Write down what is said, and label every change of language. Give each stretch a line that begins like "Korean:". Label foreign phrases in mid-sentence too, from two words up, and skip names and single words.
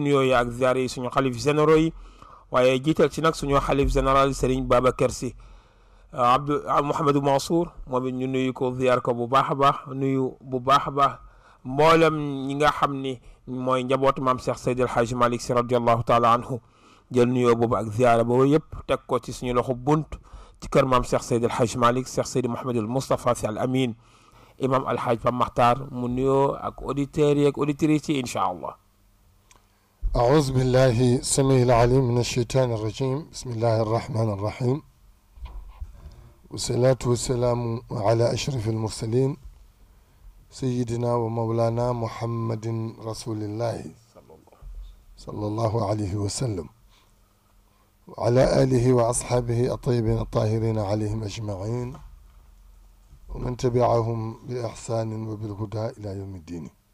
Wolof: nuyoo yi ak ziyaara yi suñu xalif généraux yi waaye jiital ci nag suñu xalif général Serigne Babacar Sy Abdou Mouhamadou Mansour moom it ñu nuyu ko ziyaar ko bu baax a baax nuyu bu baax a baax mboolem ñi nga xam ni mooy njabootu maam Cheikh Seydi El Hadji Malick Sy
Arabic: رضي الله تعالى عنه
Wolof: jël nuyoo boobu ak ziyaara boobu yëpp teg ko ci suñu loxo bunt ci kër maam Cheikh Seydi El Hadji Malick Cheikh Seydi Mouhamadul Moustapha Sy Al Amin imam alhaaj Pam Maxtaar mu nuyoo ak auditeurs yi ak auditrices yi
Arabic: إن شاء الله. أعوذ بالله السميع العليم من الشيطان الرجيم بسم الله الرحمن الرحيم والصلاة والسلام على أشرف المرسلين سيدنا ومولانا محمد رسول الله صلى الله عليه وسلم وعلى آله وأصحابه الطيبين الطاهرين عليهم أجمعين ومن تبعهم بإحسان وبالهدى إلى يوم الدين